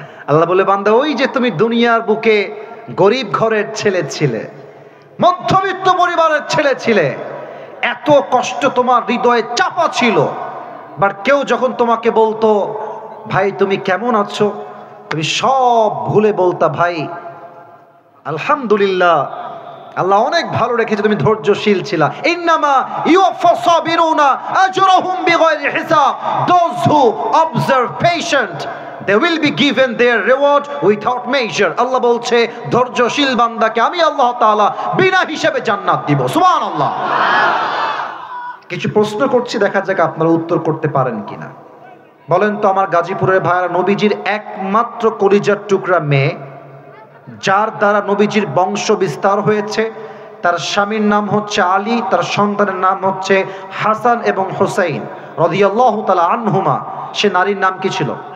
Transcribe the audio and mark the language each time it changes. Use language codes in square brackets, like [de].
[bn] আল্লাহ বলে, বান্দা ওই যে তুমি দুনিয়ার বুকে গরিব ঘরের ছেলে ছিলে, মধ্যবিত্ত পরিবারের ছেলে ছিলে, এত কষ্ট তোমার হৃদয়ে চাপা ছিল, বাট কেউ যখন তোমাকে বলতো ভাই তুমি কেমন আছো, তুমি সব ভুলে বলতা ভাই আলহামদুলিল্লাহ, আল্লাহ অনেক ভালো রেখেছে, তুমি ধৈর্যশীল ছিলা। [ar] ইন্নামা ইউওয়াফাস সাবিরুনা আজরাহুম বিগাইরি হিসাব। [en] Those who observe patient, they will be given their reward without measure. [bn] আল্লাহ বলছে ধৈর্যশীল বান্দাকে আমি আল্লাহ তাআলা বিনা হিসাবে জান্নাত দিব। সুবহানাল্লাহ। কিছু প্রশ্ন করছি, দেখা যাক আপনারা উত্তর করতে পারেন কিনা। বলেন তো আমার গাজীপুরের ভাইরা, নবীজির একমাত্র কলিজার টুকরা মেয়ে, যার দ্বারা নবীজির বংশ বিস্তার হয়েছে, তার স্বামীর নাম হচ্ছে আলী, তার সন্তানের নাম হচ্ছে হাসান এবং হুসাইন রাদিয়াল্লাহু তাআলা আনহুমা। সে নারীর নাম কি ছিল?